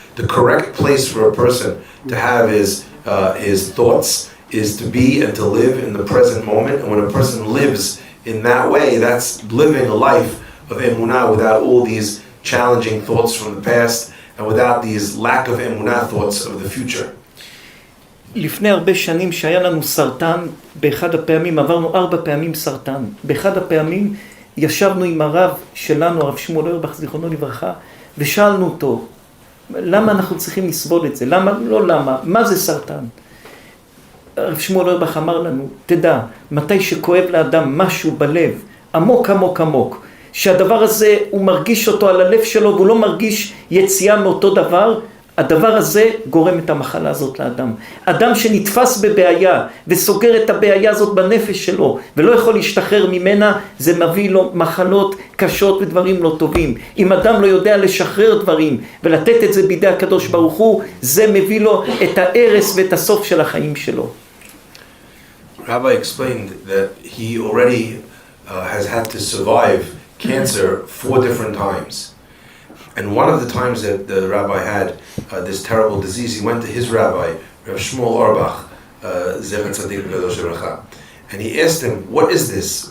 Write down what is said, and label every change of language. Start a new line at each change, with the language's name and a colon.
English: The correct place for a person to have his thoughts is to be and to live in the present moment. And when a person lives in that way, that's living a life of emunah without all these challenging thoughts from the past and without these lack of emunah thoughts of the future.
Hebrew: לפני הרבה שנים שהיה לנו סרטן, באחד הפעמים עברנו 4 פעמים סרטן. באחד הפעמים ישבנו עם הרב שלנו, הרב שמואל אוירבך, זיכרונו לברכה, ושאלנו אותו, למה אנחנו צריכים לסבול את זה? למה? מה זה סרטן? הרב שמואל אוירבך אמר לנו, תדע, מתי שכואב לאדם משהו בלב, עמוק עמוק עמוק, שהדבר הזה הוא מרגיש אותו על הלב שלו, והוא לא מרגיש יציאה מאותו דבר, הדבר הזה גורם את המחלה הזאת לאדם. אדם שנתפס בבעיה וסוגר את הבעיה הזאת בנפש שלו ולא יכול להשתחרר ממנה, זה מביא לו מחלות קשות ודברים לא טובים. אם אדם לא יודע לשחרר דברים ולתת את זה בידי הקדוש ברוך הוא, זה מביא לו את ההרס ואת הסוף של החיים שלו.
English: Rabbi explained that he already has had to survive cancer 4 different times. And one of the times that the rabbi had this terrible disease, he went to his rabbi, Rav Shmuel Auerbach,
Hebrew: Zecher Tzadik V'Kadosh V'Racha,
English: and he asked him, what is this?